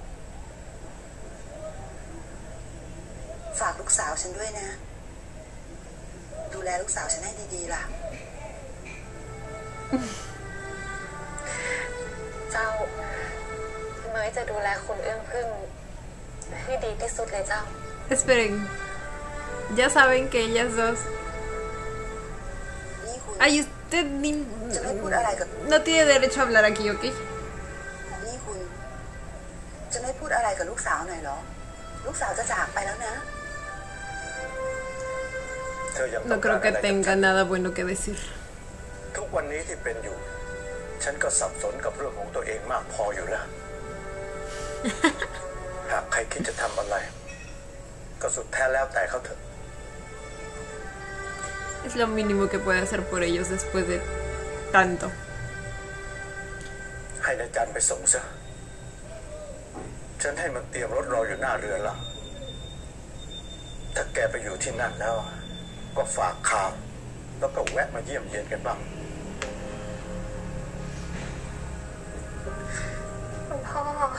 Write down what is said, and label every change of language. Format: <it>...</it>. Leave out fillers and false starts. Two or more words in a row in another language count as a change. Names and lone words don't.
<th>ฝากลูกสาวฉันด้วยนะ ดูแลลูกสาวฉันให้ดีๆล่ะ เจ้าเมยจะดูแลคุณเอื้องพึ่งให้ดีที่สุดเลยเจ้า</th> <es>Esperen. Ya saben que ellas dos.</es> <th>นี่คุณ</th> <es>Ay, usted no tiene derecho a hablar aquí, ¿ok?</es> <th>นี่คุณ จะไม่พูดอะไรกับลูกสาวหน่อยเหรอ ลูกสาวจะจากไปแล้วนะ เธอยังต้</th> <es>No</es> <th>องการ</th> <es>creo</es> <th>อะ</th> <es>que</es> <th>ไรจากฉัน</th> <es>tenga nada bueno que decir.</es> <th>ทุกวันนี้ที่เป็นอยู่ ฉันก็สับสนกับเรื่องของตัวเองมากพออยู่แล้ว หากใครคิดจะทำอะไร ก็สุดแท้แล้วแต่เขาเถอะ</th> <es>Es lo mínimo que puede hacer por ellos después de tanto.</es> <th>ให้นายจันไปส่งซะ ฉันให้มันเตรียมรถรออยู่หน้าเรือแล้ว ถ้าแกไปอยู่ที่นั่นแล้ว ก็ฝากข่าว แล้วก็แวะมาเยี่ยมเยียนกันบ้าง คุณพ่อ</th>